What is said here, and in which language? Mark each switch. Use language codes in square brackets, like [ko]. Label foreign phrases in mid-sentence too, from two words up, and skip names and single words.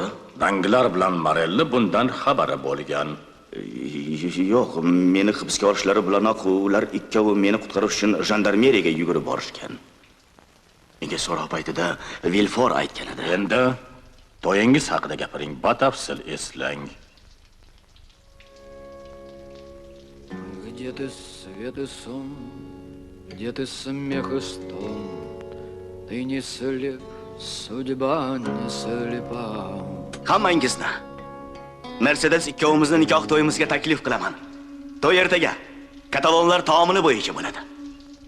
[uz] Danglar bilan Morelli bundan xabari bo'lgan. Yo'q, meni hibsga olishlari bilanoq ular ikkovi meni qutqarish uchun jandarmeriyaga yugurib borishgan. Menga so'roq paytida Vilfor aytgan edi. Endi to'yingiz haqida gapiring, batafsil eslang. [ru] Где ты свет и сон, где ты смех и стон, ты не слеп, судьба не слепа. [uz] Hammangizni Mercedes ikkovimizni nikoh to'yimizga taklif qilaman. To'y ertaga. Katalonlar taomili bo'yicha bo'ladi.